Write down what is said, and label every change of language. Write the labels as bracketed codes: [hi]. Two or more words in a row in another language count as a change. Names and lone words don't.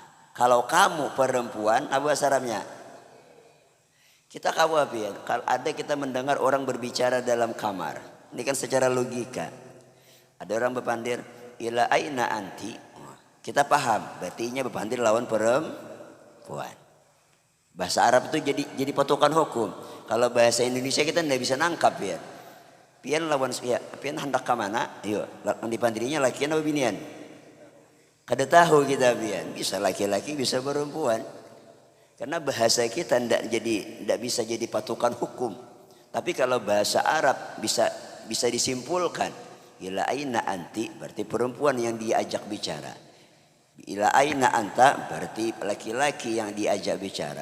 [id] Kalau kamu perempuan apa bahasa Arabnya? Kita khawatir kalau ada kita mendengar orang berbicara dalam kamar. Ini kan secara logika. [bjn] Ada orang berpandir [ar] إلى أين أنتِ. [bjn] Kita paham, berarti nya berpandir lawan perempuan. [id] Bahasa Arab itu jadi patokan hukum. Kalau bahasa Indonesia kita tidak bisa nangkap ya. [bjn] Pian lawan ya, pian hendak ke mana? Yo, dipandirinya lakian atau binian? Kada tahu kita pian. [id] Bisa laki-laki, bisa perempuan. Karena bahasa kita tidak bisa jadi patokan hukum. Tapi kalau bahasa Arab bisa disimpulkan. [ar] إلى أين أنتِ [id] berarti perempuan yang diajak bicara. [ar] إلى أين أنتَ [id] berarti laki-laki yang diajak bicara.